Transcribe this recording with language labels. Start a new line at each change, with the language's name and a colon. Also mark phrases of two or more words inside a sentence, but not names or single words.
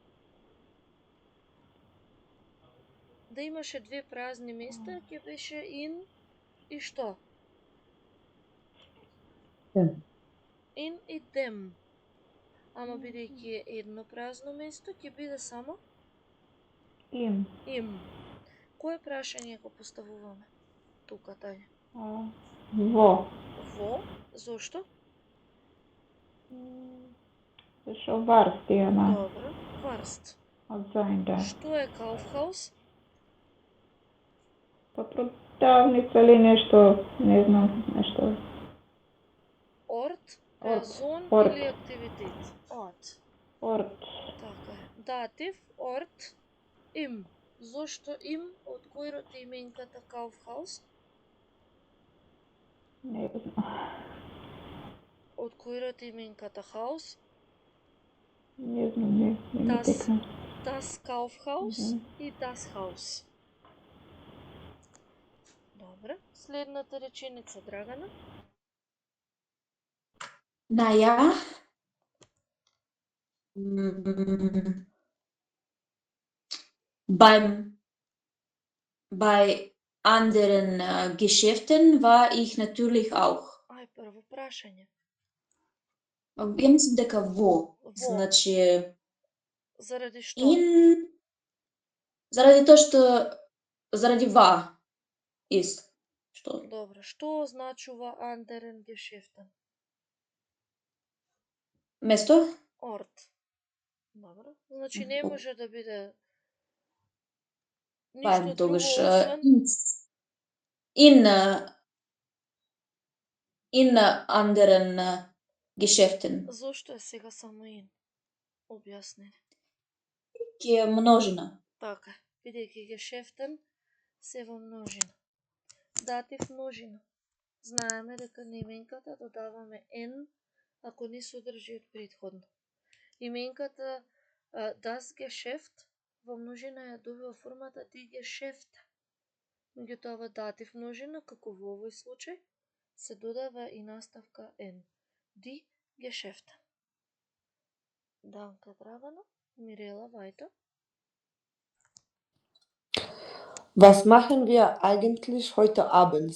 Macedonian: Да имаше две празни места, ќе беше in и што? Dem. In и dem. Ама бидејќи е едно празно место, ќе биде само im. Кое прашање го поставуваме тука, Тања? Во. Во? Зошто? Зашо warst ја на Добро. Warst. од sein da. Што е Kaufhaus? Па продавница или нешто, не знам, нешто. Орт, Орт, зон орт. или активитет. Орт. Орт. Така е. Датив, орт, им. Зошто им? Од кој род е именката Kaufhaus? Не знам. Од кој род е именката Haus? Не знам, не ми Das, текна.
German: das Kaufhaus Мгм.
Macedonian: и
German: das Haus.
Macedonian: Добре. Следната реченица, Драгана.
German: Naja. Mm, bei anderen Geschäften war ich natürlich auch.
Macedonian: Ај, прво прашање. Ја мислам дека во. Во. Значи, Заради што? заради тоа што заради ва ist. Што? Добро. Што означува
German: anderen Geschäften?
Macedonian: Место? Орт. Добро. Значи не може да биде Па ништо тогаш друго освен
German: in anderen Geschäften.
Macedonian: зошто е сега само in? Објасни. Ќе е множина. Така, бидејќи Geschäften се во множина. Датив множина. Знаеме дека на именката додаваме n ако не содржи од претходно. Именката
German: das Geschäft
Macedonian: во множина ја добива формата
German: die Geschäfte.
Macedonian: Меѓутоа во датив множина, како во овој случај, се додава и наставка n.
German: Die Geschäfte. Danke, Dragana. Mirela, weiter. Was machen wir eigentlich heute Abend?